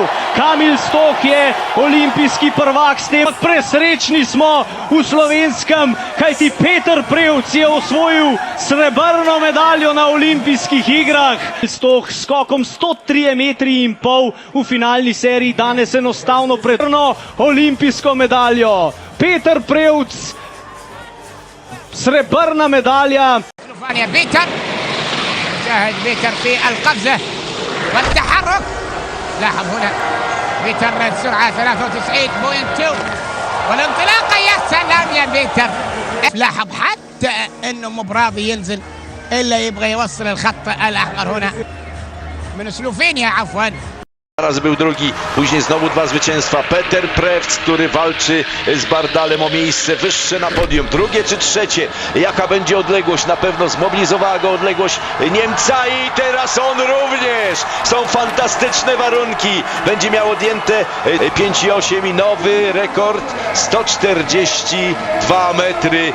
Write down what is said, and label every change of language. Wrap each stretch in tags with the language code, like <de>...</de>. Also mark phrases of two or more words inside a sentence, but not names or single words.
<sl>Kamil Stoh je olimpijski prvak, s tem presrečni smo v Slovenskem, kajti Peter Prevc je osvojil srebrno medaljo na olimpijskih igrah. Stoh s skokom 103,5 metri v finalni seriji danes enostavno predvrno olimpijsko medaljo. Peter Prevc, srebrna medalja.</sl> <ar>شاهد بيتر في القفزة والتحرك. لاحظ هنا بيتر السرعة 93.2 والانطلاقة. يا سلام يا بيتر. لاحظ حتى انه مو براضي ينزل الا يبغى يوصل الخط الاحمر هنا من سلوفينيا عفوا.</ar> <pl>Raz był drugi, później znowu 2 zwycięstwa. Peter Prevc, który walczy z Bardalem o miejsce wyższe na podium. Drugie czy trzecie? Jaka będzie odległość? Na pewno zmobilizowała go odległość Niemca i teraz on również. Są fantastyczne warunki. Będzie miał odjęte 5,8 i nowy rekord 142 metry.</pl>